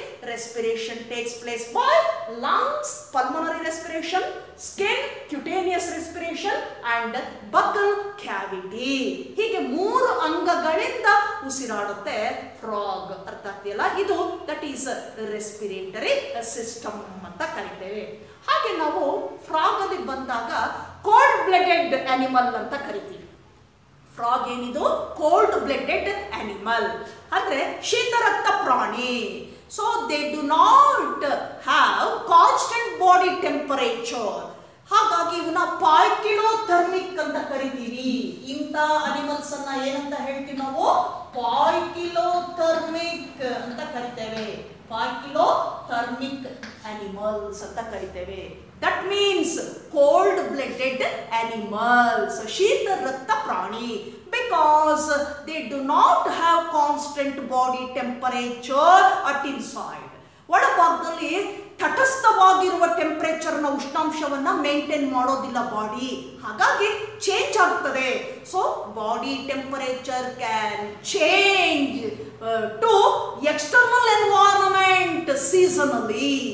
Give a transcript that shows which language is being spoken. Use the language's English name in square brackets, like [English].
[English] respiration takes place by lungs, pulmonary respiration, skin, cutaneous respiration and buccal cavity. [Kannada] ಹೀಗೆ 3 ಅಂಗಗಳಿಂದ ಉಸಿರಾಡುತ್ತೆ frog. ಅರ್ಥ ಆಗ್ತಿಲ್ಲ? ಇದು [English] that is [Kannada] respiratory system ಅಂತ ಕರಿತೇವೆ. ಹಾಗೆ ನಾವು ಫ್ರಾಗ್ ಅಲ್ಲಿ ಬಂದಾಗ ಕೋಲ್ಡ್ ಬ್ಲಡೆಡ್ ಅನಿಮಲ್ ಅಂತ ಕರಿತೀವಿ. ಫ್ರಾಗ್ ಏನಿದು ಕೋಲ್ಡ್ ಬ್ಲಡೆಡ್ ಅನಿಮಲ್ ಅಂದ್ರೆ ಶೀತರಕ್ತ ಪ್ರಾಣಿ. [English] So they do not have constant body temperature. [Kannada] ಹಾಗಾಗಿ ಇವನ್ನ ಪಾಯ್ಕಿಲೋಥರ್ಮಿಕ್ ಅಂತ ಕರಿತೀವಿ. ಇಂಥ ಅನಿಮಲ್ಸ್ ಅನ್ನ ಏನಂತ ಹೇಳ್ತೀವಿ ನಾವು? ಪಾಯ್ಕಿಲೋಥರ್ಮಿಕ್ ಅಂತ ಕರಿತೇವೆ. ಪಾಯ್ಕಿಲೋಥರ್ಮಿಕ್ ಅನಿಮಲ್ಸ್ ಅಂತ ಕರಿತೇವೆ. [English] that means cold blooded animals, [Kannada] ಶೀತ ರಕ್ತ ಪ್ರಾಣಿ. [English] Because they do not have constant body temperature at inside. [Kannada] ಒಳಭಾಗದಲ್ಲಿ ತಟಸ್ಥವಾಗಿರುವ ಟೆಂಪರೇಚರ್ನ ಉಷ್ಣಾಂಶವನ್ನ ಮೇಂಟೈನ್ ಮಾಡೋದಿಲ್ಲ ಬಾಡಿ, ಹಾಗಾಗಿ ಚೇಂಜ್ ಆಗ್ತದೆ. [English] So body temperature can change to external environment seasonally.